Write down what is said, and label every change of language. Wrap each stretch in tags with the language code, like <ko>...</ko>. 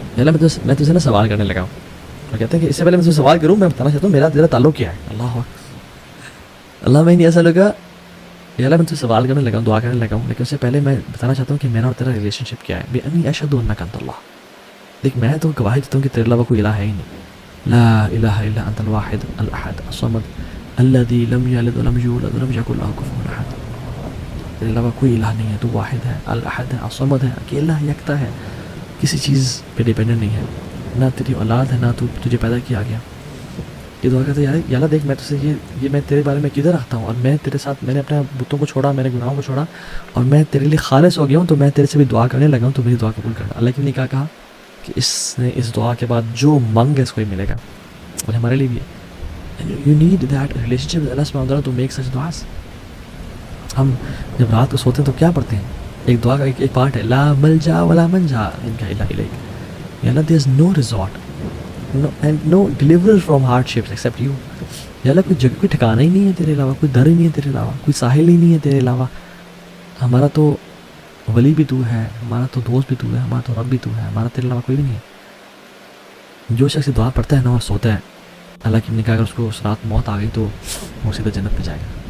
<ur>یا اللہ میں تجھے نا سوال کرنے لگا ہوں, اور کہتے ہیں کہ اس سے پہلے میں تجھے سوال کروں میں بتانا چاہتا ہوں میرا تیرا تعلق کیا ہے.</ur> <ar>اللہم انی اسألک,</ar> <ur>یا اللہ میں تجھے سوال کرنے لگا ہوں, دعا کرنے لگا ہوں, لیکن اس سے پہلے میں بتانا چاہتا ہوں کہ میرا اور تیرا ریلیشن شپ کیا ہے.</ur> <ar>بانی اشہد انک انت اللہ,</ar> <ur>دیکھ میں تو گواہی دیتا ہوں کہ تیرے علاوہ کوئی الہ ہے ہی نہیں.</ur> <ar>لا الہ الا انت الواحد الاحد الصمد الذي لم یلد ولم یولد ولم یکن له کفوا احد.</ar> <ur>تیرے علاوہ کوئی الہ نہیں ہے, تو واحد ہے, الاحد ہے, الصمد ہے, اکیلا ہے, یکتا ہے, کسی چیز پہ ڈیپینڈنٹ نہیں ہے, نہ تیری اولاد ہے نہ تجھے پیدا کیا گیا. یہ دعا کرتے ہیں یا اللہ دیکھ میں تجھ سے یہ میں تیرے بارے میں کدھر رکھتا ہوں, اور میں تیرے ساتھ میں نے اپنے بتوں کو چھوڑا, میں نے گناہوں کو چھوڑا, اور میں تیرے لیے خالص ہو گیا ہوں, تو میں تیرے سے بھی دعا کرنے لگا ہوں, تو میری دعا قبول کرنا. اللہ کی نے کیا کہا کہ اس نے اس دعا کے بعد جو منگ ہے اس کو ہی ملے گا, اور ہمارے لیے بھی ہے.</ur> <en>You need that relationship with Allah subhanahu wa ta'ala to make such du'as.</en> <ur>ہم جب رات کو سوتے ہیں تو کیا پڑھتے ہیں, ایک دعا کا ایک پارٹ ہے,</ur> <ar>لا ملجا ولا منجا منک الا الیک.</ar> <en>یا اللہ there is no resort and no deliverer from hardships except you.</en> <ur>یا اللہ کوئی جگہ, کوئی ٹھکانہ ہی نہیں ہے تیرے علاوہ, کوئی در ہی نہیں ہے تیرے علاوہ, کوئی ساحل ہی نہیں ہے تیرے علاوہ. ہمارا تو ولی بھی تو ہے, ہمارا تو دوست بھی تو ہے, ہمارا تو رب بھی تو ہے, ہمارا تیرے علاوہ کوئی بھی نہیں ہے. جو شخص دعا پڑھتا ہے نا اور سوتا ہے, اللہ کی نے کہا اگر اس کو اس رات موت آ گئی تو وہ سیدھا جنت پہ جائے گا.</ur>